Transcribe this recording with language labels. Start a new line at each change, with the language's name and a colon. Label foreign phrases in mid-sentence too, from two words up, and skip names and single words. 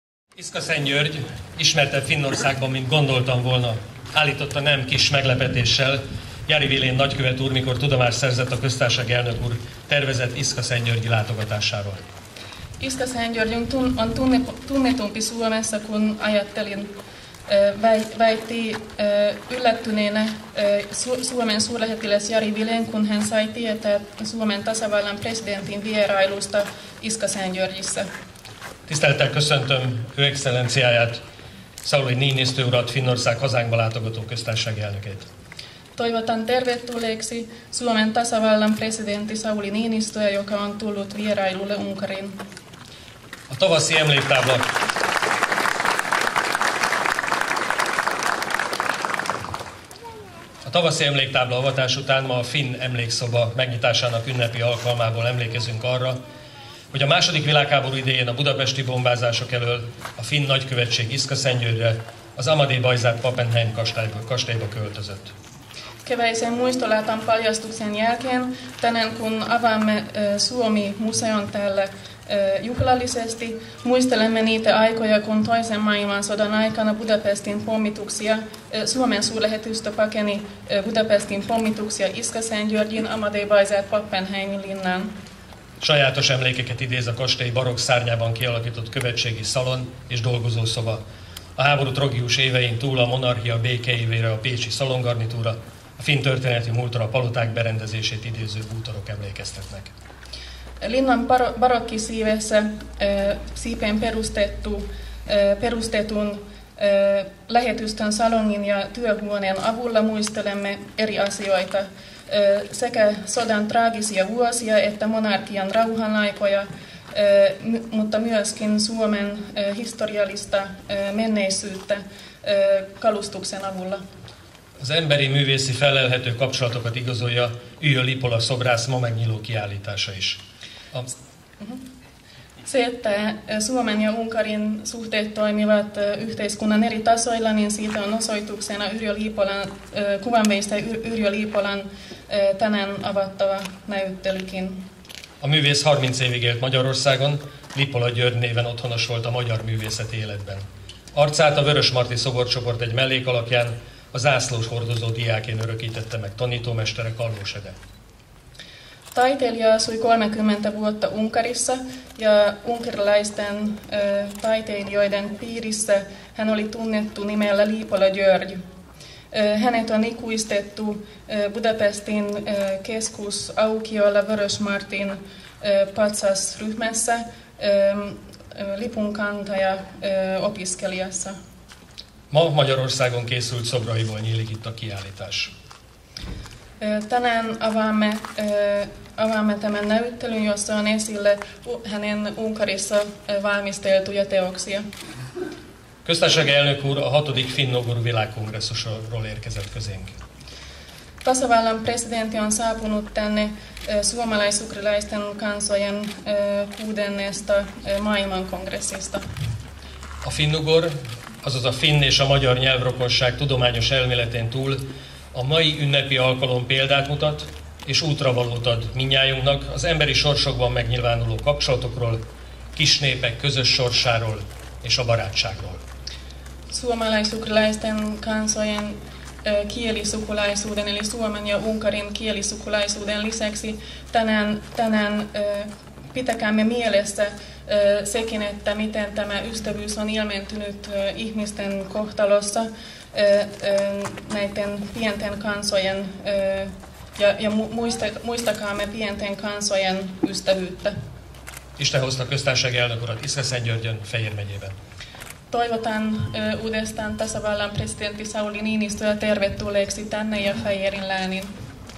Hungarian: Iszka-Szentgyörgy, ismertebb Finnországban, mint gondoltam volna, állította nem kis meglepetéssel Jari Vilén nagykövet úr, mikor tudomást szerzett a köztársaság elnök úr tervezett Iszka-Szentgyörgyi látogatásáról.
Finnish: Iszka-Szentgyörgyünk on tunnetumpi Suomessa, kun ajattelin väitti yllättyneenä Suomen suurlähettiläs Jari Vilén, kun hän sai tietää Suomen tasavallan presidentin vierailusta Iszka-Szentgyörgyissä.
Hungarian: Tisztelettel köszöntöm Ő Excellenciáját, Sauli Niinistö urat, Finnország hazánkba látogató köztársasági elnökét.
Finnish: Toivotan tervetulleeksi Suomen tasavallan presidentti Sauli Niinistöä, joka on tullut vierailulle Unkariin.
Hungarian: A tavaszi emléktábla avatás után ma a Finn emlékszoba megnyitásának ünnepi alkalmából emlékezünk arra, hogy a II. Világháború idején a budapesti bombázások elől a finn nagykövetség Iszka-Szentgyörgyre, az Amadé Bajzát Pappenheim kastélyba költözött.
Finnish: Keväisen muistolaaton paljastuksen jälkeen tänään kun avaamme Suomi-museon täällä juhlallisesti, muistelemme niitä aikoja, kun toisen maailmansodan aikana Budapestin pommituksia, Suomen suurlähetystö pakeni Budapestin pommituksia Iszka-Szentgyörgyin, Amadé Bajzát Pappenheimin linnaan.
Hungarian: Sajátos emlékeket idéz a kastély barokk szárnyában kialakított követségi szalon és dolgozószoba. A háború tragikus évein túl a monarchia békeévére a pécsi szalongarnitúra, a finn történeti múltra a paloták berendezését idéző bútorok emlékeztetnek.
Finnish: Linnan barokkisiivessä siipeen perustetun lähetystön salongin ja työhuoneen avulla muistelemme eri asioita, sekä sodan traagisia vuosia että monarkian rauhanaikoja, mutta myöskin Suomen historiallista menneisyyttä kalustuksen avulla.
Hungarian: Az emberi művészi felelhető kapcsolatokat igazolja Üjö Lipola szobrász ma megnyíló kiállítása is.
Finnish: Se, että Suomen ja Unkarin suhteet toimivat yhteiskunnan eri tasoilla, niin siitä on osoituksena kuvanveistäjä Yrjö Liipolan tänään avattava näyttelykin.
Hungarian: A művész 30 évig élt Magyarországon, Lipola György néven otthonos volt a magyar művészeti életben. Arcát a Vörösmarty szoborcsoport egy mellékalakján a zászlós hordozó diákén örökítette meg tanítómestere Kallós Ede.
Finnish: Taiteilija asui 30 vuotta Unkarissa ja unkarilaisten taiteilijoiden piirissä hän oli tunnettu nimellä Liipola György. Hänet on ikuistettu Budapestin keskusaukiolla Vörösmartyn patsasryhmässä lipunkantaja opiskelijassa.
Hungarian: Ma Magyarországon készült szobraiból nyílik itt a kiállítás.
Finnish: Tänään avaamme tämän näyttelyn, jossa on esille hänen Unkarissa valmisteltuja teoksia.
Hungarian: Köztársasági elnök úr a 6. Finn-ugor világkongresszusról érkezett közénk.
Finnish: Tasavallan presidentti on saapunut tänne suomalais-ugrilaisten kansojen 6. maailmankongressista.
Hungarian: A Finn-ugor, azaz a finn és a magyar nyelvrokosság tudományos elméletén túl a mai ünnepi alkalom példát mutat, és útravalót ad mindnyájunknak az emberi sorsokban megnyilvánuló kapcsolatokról, kis népek közös sorsáról és a barátságról.
Finnish: Suomalais-ugrilaisten kansojen kielisukulaisuuden eli Suomen ja Unkarin kielisukulaisuuden lisäksi tänään pitäkäämme mielessä sekin, että miten tämä ystävyys on ilmentynyt ihmisten kohtalossa näiden pienten kansojen ja muistakaamme pienten kansojen ystävyyttä.
Hungarian: Isten hozta köztársasági elnök urat Iszka-Szentgyörgyön, Fejér megyében.
Finnish: Toivotan uudestaan tasavallan presidentti Sauli Niinistöä tervetulleeksi tänne ja Fejérin lääniin.